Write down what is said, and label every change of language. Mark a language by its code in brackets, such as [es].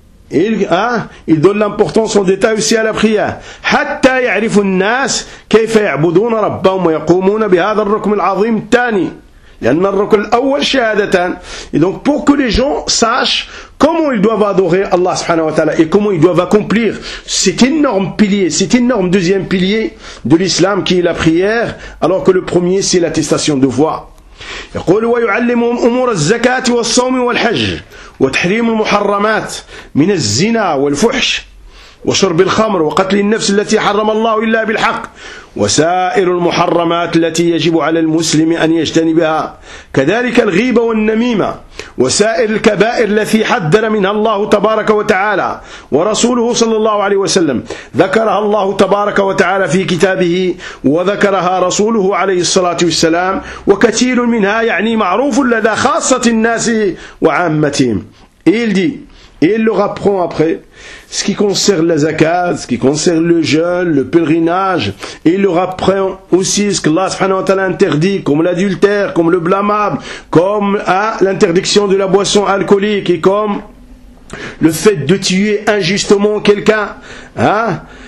[fr] il donne l'importance en détail aussi à la prière, [ar] حتى يعرف الناس كيف يعبدون ربهم ويقومون بهذا الركن العظيم الثاني لأن الركن الأول شهادتان, [fr] et donc pour que les gens sachent comment ils doivent adorer Allah subhanahu wa ta'ala et comment ils doivent accomplir cet énorme pilier, cet énorme deuxième pilier de l'islam qui est la prière, alors que le premier c'est l'attestation de foi. [ar] يقول ويعلمهم أمور الزكاة والصوم والحج وتحريم المحرمات من الزنا والفحش وشرب الخمر وقتل النفس التي حرم الله إلا بالحق وسائر المحرمات التي يجب على المسلم أن يجتنبها كذلك الغيبة والنميمة وسائر الكبائر التي حذر منها الله تبارك وتعالى ورسوله صلى الله عليه وسلم ذكرها الله تبارك وتعالى في كتابه وذكرها رسوله عليه الصلاة والسلام وكثير منها يعني معروف لدى خاصة الناس وعامتهم. [fr] Et il leur apprend après ce qui concerne la zakat, ce qui concerne le jeûne, le pèlerinage. Et il leur apprend aussi ce que Allah subhanahu wa ta'ala interdit, comme l'adultère, comme le blâmable, comme l'interdiction de la boisson alcoolique et comme le fait de tuer injustement quelqu'un. Hein?